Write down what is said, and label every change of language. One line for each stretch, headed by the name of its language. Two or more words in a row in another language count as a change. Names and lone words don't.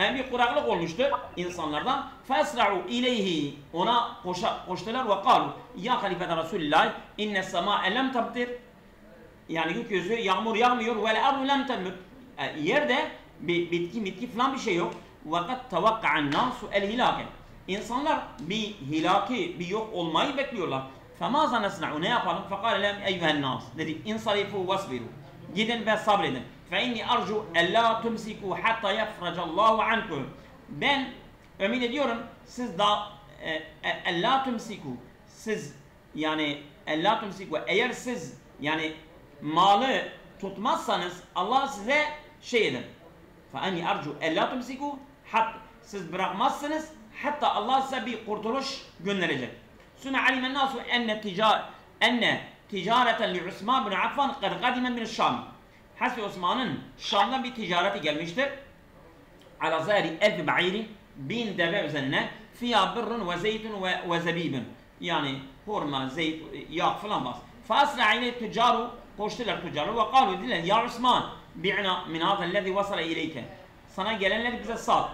Turkish: Bir kuraklık olmuştu insanlardan.
Arabic: فأسرعوا إليه,
Turkish: ona koştular ve
Arabic: قالوا يا خليفة رسول الله إن السماء لم تمطر,
Turkish: yani gökyüzü yağmur yağmıyor ve
Arabic: والأرض لم تنبت,
Turkish: yerde bitki falan bir şey yok.
Arabic: وقد توقع الناس الهلاك,
Turkish: insanlar bir hilaki, bir yok olmayı bekliyorlar.
Arabic: فماذا نصنع,
Turkish: ne yapalım?
Arabic: فقال لهم أيها الناس دعك انصرفوا واصبروا,
Turkish: gidin ve sabredin.
Arabic: فَاِنِّي اَرْجُوا اَلَّا تُمْسِكُوا حَتَّى يَفْرَجَ اللّٰهُ عَنْكُمْ.
Turkish: Ben ümit ediyorum siz da
Arabic: اَلَّا تُمْسِكُوا,
Turkish: siz yani
Arabic: اَلَّا تُمْسِكُوا,
Turkish: eğer siz yani malı tutmazsanız Allah size şey edin.
Arabic: فَاَنِّي اَرْجُوا اَلَّا تُمْسِكُوا,
Turkish: siz bırakmazsınız hatta Allah size bir kurtuluş gönderecek.
Arabic: ثُمَّ عَلِمَ النَّاسُ اَنَّ تِجَارَةً لِعُثْمَانَ بْنِ عَفَّانَ قَدْ قَدِمَ مِنَ الشَّامِ.
Turkish: Hazreti Osman'ın Şam'dan bir ticareti gelmiştir.
Arabic: على ظهر ألف بعير,
Turkish: 1000 deve üzerine,
Arabic: فيها بر وزيت وزبيب,
Turkish: yani hurma, zeyt, yağ falan bas.
Arabic: فأسرع إليه التجار,
Turkish: koştular tüccaru ve
Arabic: kalu, dediler يا عثمان بعنا من هذا الذي وصل إليك,
Turkish: sana gelenleri bize sat.